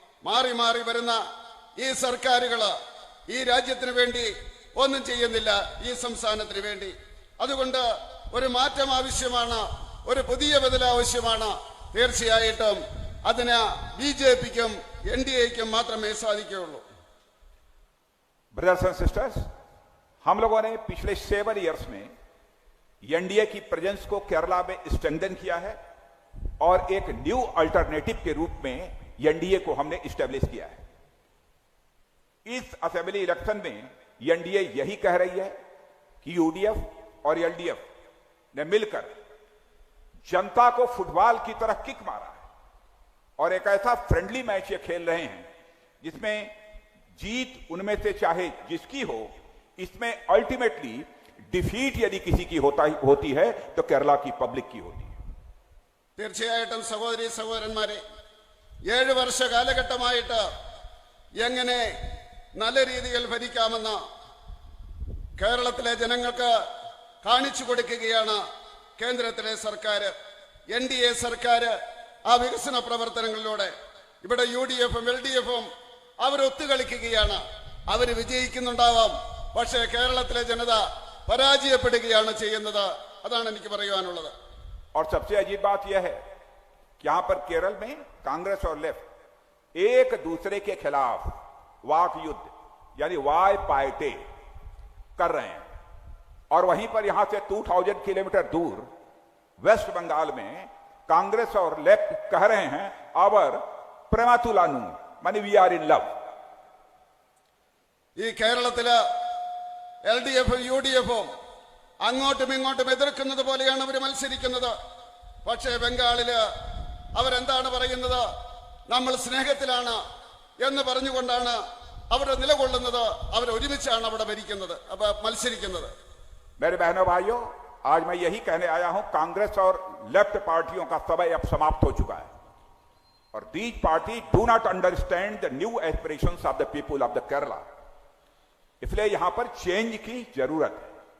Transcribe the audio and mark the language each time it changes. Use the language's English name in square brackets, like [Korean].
[Malayalam] മാറി മാറി വരുന്ന ഈ സർക്കാരുകൾ ഈ രാജ്യത്തിന് വേണ്ടി ഒന്നും ചെയ്യുന്നില്ല, ഈ സംസ്ഥാനത്തിന് വേണ്ടി. അതുകൊണ്ട് ഒരു മാറ്റം ആവശ്യമാണ്, ഒരു പുതിയ ബദൽ ആവശ്യമാണ്. തീർച്ചയായിട്ടും അതിന് BJP-ക്കും NDA-ക്കും മാത്രമേ സാധിക്കുകയുള്ളൂ. [Hindi] ब्रदर्स एंड सिस्टर्स, हम लोगों ने पिछले 7 इयर्स में NDA की प्रेजेंस को केरला में स्ट्रेंथन किया है और एक न्यू अल्टरनेटिव के रूप में NDA को हमने स्टैब्लिश किया है. इस असेंबली इलेक्शन में NDA यही कह रही है कि UDF और LDF ने मिलकर जनता को फुटबॉल की तरह किक मारा है और एक ऐसा फ्रेंडली मैच ये खेल रहे हैं जिसमें जीत उनमें से चाहे जिसकी हो, इसमें अल्टीमेटली डिफीट यदि किसी की होती है तो केरला की पब्लिक की होती है. [Malayalam] തീർച്ചയായിട്ടും സഹോദരി സഹോദരന്മാരെ, 7 വർഷ കാലഘട്ടമായിട്ട് എങ്ങനെ നല്ല രീതിയിൽ ഭരിക്കാമെന്ന് കേരളത്തിലെ ജനങ്ങൾക്ക് കാണിച്ചു കൊടുക്കുകയാണ് കേന്ദ്രത്തിലെ സർക്കാർ. NDA സർക്കാർ ആ വികസന പ്രവർത്തനങ്ങളിലൂടെ ഇവിടെ UDF-ഉം LDF-ഉം അവർ ഒത്തുകളിക്കുകയാണ്. അവർ വിജയിക്കുന്നുണ്ടാവാം, പക്ഷേ കേരളത്തിലെ ജനത പരാജയപ്പെടുകയാണ് ചെയ്യുന്നത്. അതാണ് എനിക്ക് പറയാനുള്ളത്. [Hindi] और सबसे अजीब बात यह है कि यहां पर केरल में कांग्रेस और लेफ्ट एक दूसरे के खिलाफ वाक युद्ध यानी वाय पायटे कर रहे हैं और वहीं पर यहां से 2000 किलोमीटर दूर वेस्ट बंगाल में कांग्रेस और लेफ्ट कह रहे हैं आवर प्रेमातुलानु मानी [English] We are in love. [Hindi] ഈ കേരളത്തില് LDF-ഉം UDF-ഉം അങ്ങോട്ടും ഇങ്ങോട്ടും എതിർക്കുന്നത് പോലെയാണ് അവർ മത്സരിക്കുന്നത്. പക്ഷേ ബംഗാളില് അവരെന്താണ് പറയുന്നത്? നമ്മൾ സ്നേഹത്തിലാണ് എന്ന് പറഞ്ഞുകൊണ്ടാണ് അവർ നിലകൊള്ളുന്നത്. അവർ ഒരുമിച്ചാണ് അവിടെ ഭരിക്കുന്നത്, മത്സരിക്കുന്നത്. मेरे बहनों भाइयों, आज मैं यही कहने आया हूं, कांग्रेस और लेफ्ट पार्टियों का समय अब समाप्त हो चुका है और [English] These party do not understand the new aspirations of the people of the Kerala. [Hindi] इसलिए यहां पर चेंज की जरूरत है.